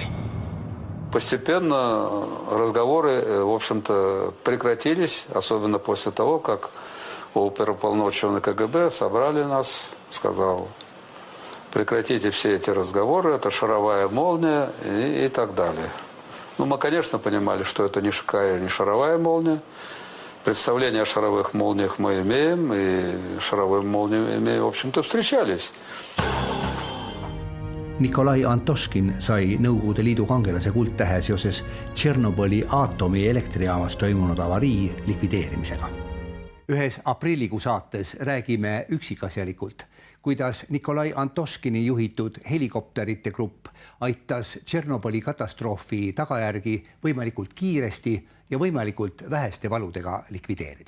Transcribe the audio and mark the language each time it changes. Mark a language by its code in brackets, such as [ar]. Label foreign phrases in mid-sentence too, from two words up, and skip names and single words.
[ru] Постепенно разговоры, в общем-то, прекратились, особенно после того, как оперуполномоченный КГБ собрали нас, сказал: прекратите все эти разговоры, это шаровая молния и так далее. Ну, мы, конечно, понимали, что это не шаровая молния. Представление о шаровых молниях мы имеем, и шаровые молнии, в общем-то, встречались. [et] Nikolai Antoškin sai Nõukogude Liidu kangelase kuldtähe seoses Tšernobõli aatomieelektrijaamas toimunud avarii likvideerimisega. Ühes aprillikuu saates räägime üksikasjalikult, kuidas Nikolai Antoškini juhitud helikopterite grupp aitas Tšernobõli katastroofi tagajärgi võimalikult kiiresti ja võimalikult väheste valudega likvideerida.